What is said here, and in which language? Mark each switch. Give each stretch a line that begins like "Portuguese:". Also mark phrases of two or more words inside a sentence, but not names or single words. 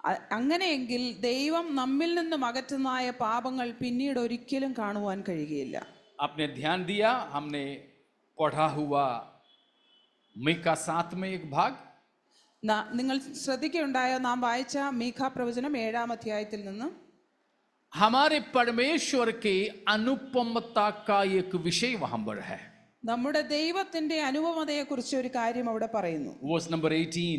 Malayalam: അങ്ങനെയെങ്കിൽ ദൈവം നമ്മിൽ നിന്നും അകറ്റുന്നതായ പാപങ്ങൾ പിന്നീട് ഒരിക്കലും കാണുവാൻ കഴിയുകയില്ല.
Hindi: आपने ध्यान दिया, हमने पढ़ा हुआ मीका 7 में एक भाग,
Malayalam: നിങ്ങൾ ശ്രദ്ധിക്കുകയുണ്ടായോ, നാം വായിച്ച മീഖാ പ്രവചനം 7-ാം അധ്യായത്തിൽ നിന്ന്
Hindi: हमारे परमेश्वर के अनुपमता का एक विषय वहां पर है.
Malayalam: നമ്മുടെ ദൈവത്തിന്റെ അനുപമതയെ കുറിച്ച് ഒരു കാര്യം അവിടെ പറയുന്നു.
English: Verse number 18.